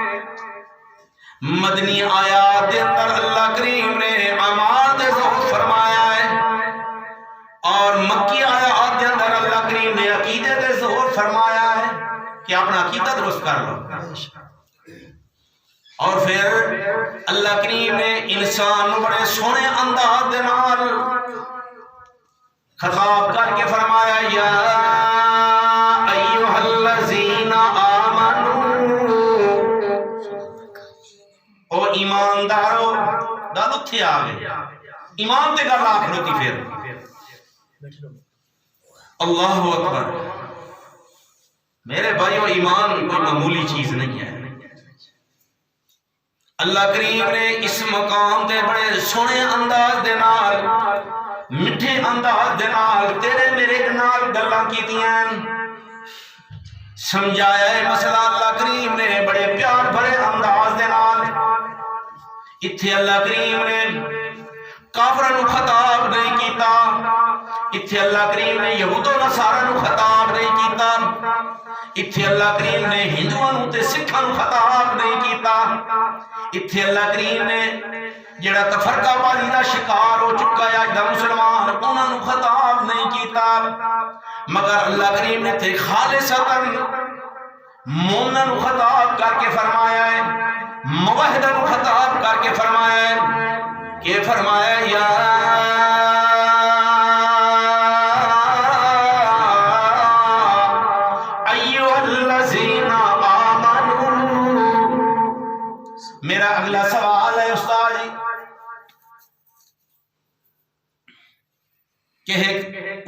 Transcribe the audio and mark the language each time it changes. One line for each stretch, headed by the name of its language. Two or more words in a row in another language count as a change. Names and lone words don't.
Urdu: مدنی آیات کے اندر اللہ کریم نے اعمال دے ظہور فرمایا ہے اور مکی آیات کے اندر اللہ کریم نے عقیدے دے ظہور فرمایا ہے کہ اپنا عقیدہ درست کر لو
Punjabi: اور پھر اللہ کریم نے انسان بڑے سونے انداز دے نال خطاب کر کے فرمایا
Arabic: یا ایھا الذین آمنوا
Punjabi: او ایماندارو گل اتھے آ گئی ایمان تے گل آخ لو پھر
Arabic: اللہ اکبر
Urdu: میرے بھائیو ایمان کوئی معمولی چیز نہیں ہے
Punjabi: اللہ کریم نے اس مقام دے بڑے سونے انداز دے نال میٹھے انداز دے نال تیرے میرے نال گلاں کیتیاں سمجھایا ہے مسئلہ اللہ کریم نے بڑے پیار بھرے انداز دے نال اتھے اللہ کریم نے کافراں نو خطاب نہیں کیتا اتھے اللہ کریم نے یہود و نصارا نو خطاب نہیں کیتا اتھے اللہ کریم نے ہندوؤں نو تے سکھاں نو خطاب نہیں کیتا اتھے اللہ کریم نے جڑا تفرقہ بازی دا شکار ہو چکا ہے اج دا مسلمان انہاں نو خطاب نہیں کیتا مگر اللہ کریم نے تے خالصتاً مومناں نو خطاب کر کے فرمایا ہے موحداں نو خطاب کر کے فرمایا ہے کہ فرمایا یا
Arabic: ایھا الذین آمنوا
Urdu: میرا اگلا سوال ہے استاد جی کہ ایک